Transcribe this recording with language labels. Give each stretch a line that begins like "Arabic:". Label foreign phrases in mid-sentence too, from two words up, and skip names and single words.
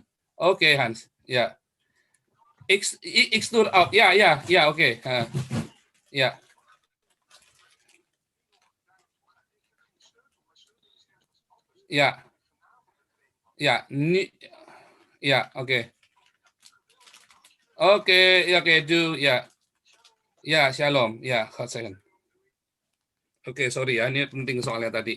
Dutch: Oké, Hans, ja. Ik stuur out, ja, oké. Ja. Ja. Ja, ja, oké. Oké, doe,
Indonesian: ya. Ya, shalom. Ya, second. Oke, sorry ya, ini penting soalnya tadi.